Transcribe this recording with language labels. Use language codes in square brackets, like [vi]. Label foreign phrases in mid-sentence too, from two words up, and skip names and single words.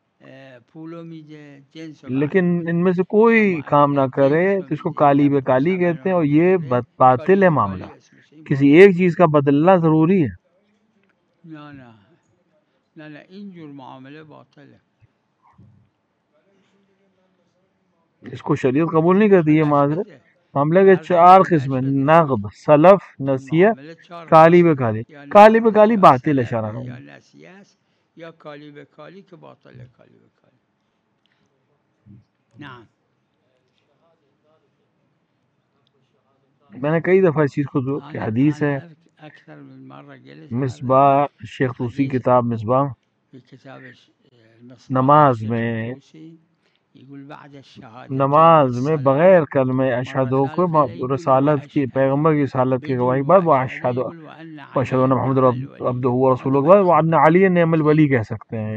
[ur] لیکن ان میں سے کوئی کام نہ کرے تو اس کو کالی بے کالی کہتے ہیں، اور یہ باطل ہے معاملہ. کسی ایک چیز کا بدلنا ضروری ہے. [fa] نه این جور معامله باطله. [ur] اس کو شریعت قبول نہیں کرتی. یہ معذرت معاملے کے 4 قسم ہیں: نقد، سلف، نسیہ، کالی بے کالی. کالی بے کالی باطل ہے شرعاً. [fa] یا نسیه است یا کالی به کالی که باطل کالی به کالی. نعم. [ur] میں نے کئی دفعہ اس چیز کو کہ حدیث ہے مصباح شیخ طوسی کتاب مصباح نماز میں بغیر کلمہ اشہد کو رسالت کی پیغمبر کی رسالت کی گواہی بعد وہ [ar] اشہد ان محمد عبدہ و رسولہ [ur] کے بعد [ar] وعن علی نعم الولی [ur] کہہ سکتے ہیں.